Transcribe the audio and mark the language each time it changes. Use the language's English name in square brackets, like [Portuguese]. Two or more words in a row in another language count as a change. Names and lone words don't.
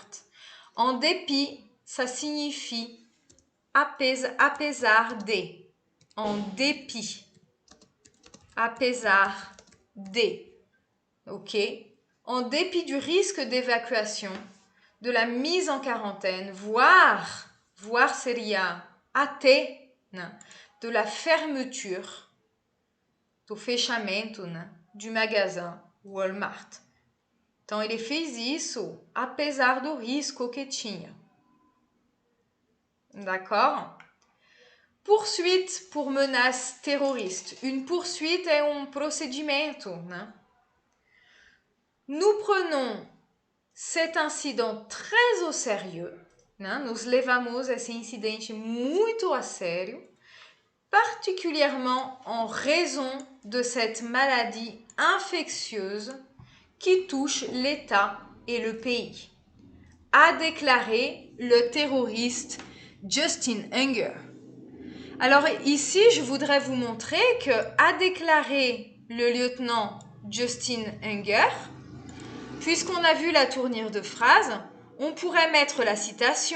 [French] En dépit, ça signifie [Portuguese] apesar de, [French] en dépit, [Portuguese] apesar de, [French] ok? En dépit du risque d'évacuation, de la mise en quarantaine, voire [Portuguese] seria até, né, [French] de la fermeture, [Portuguese] do fechamento, né, [French] du magasin Walmart. [Portuguese] Então ele fez isso apesar do risco que tinha. [French] D'accord? Poursuite pour menace terroriste. Une poursuite [Portuguese] é procedimento, né? [French] Nous prenons cet incident très au sérieux, né? [Portuguese] Nos levamos esse incidente muito a sério, [French] particulièrement en raison de cette maladie infectieuse qui touche l'État et le pays, a déclaré le terroriste Justin Unger. Alors ici, je voudrais vous montrer que a déclaré le lieutenant Justin Unger, puisqu'on a vu la tournure de phrase, on pourrait mettre la citation.